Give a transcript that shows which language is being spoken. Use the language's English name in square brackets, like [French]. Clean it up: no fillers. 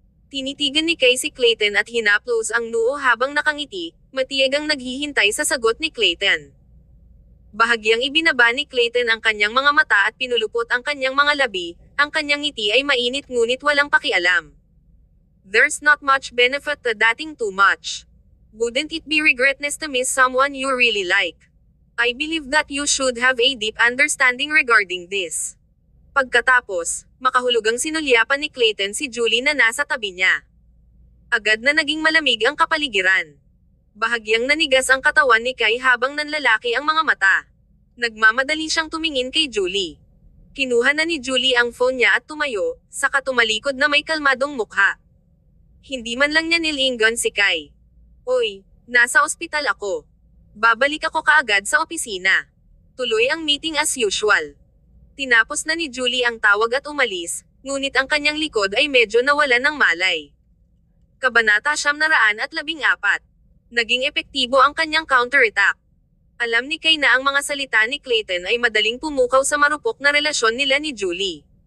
[Filipino] Tinitigan ni Kay si Clayton at hinaplos ang noo habang nakangiti, matiyagang naghihintay sa sagot ni Clayton. Bahagyang ibinaba ni Clayton ang kanyang mga mata at pinulupot ang kanyang mga labi, ang kanyang ngiti ay mainit ngunit walang pakialam. [English] There's not much benefit to dating too much. Wouldn't it be regretness to miss someone you really like? I believe that you should have a deep understanding regarding this. [Filipino] Pagkatapos, makahulugang sinulyapan ni Clayton si Julie na nasa tabi niya. Agad na naging malamig ang kapaligiran. Bahagyang nanigas ang katawan ni Kay habang nanlalaki ang mga mata. Nagmamadali siyang tumingin kay Julie. Kinuha na ni Julie ang phone niya at tumayo, saka tumalikod na may kalmadong mukha. Hindi man lang niya nilingon si Kay. Oy, nasa ospital ako. Babalik ako kaagad sa opisina. Tuloy ang meeting [English] as usual. [Filipino] Tinapos na ni Julie ang tawag at umalis, ngunit ang kanyang likod ay medyo nawalan ng malay. Kabanata 914. Naging epektibo ang kanyang counterattack. Alam ni Kay na ang mga salita ni Clayton ay madaling pumukaw sa marupok na relasyon nila ni Julie.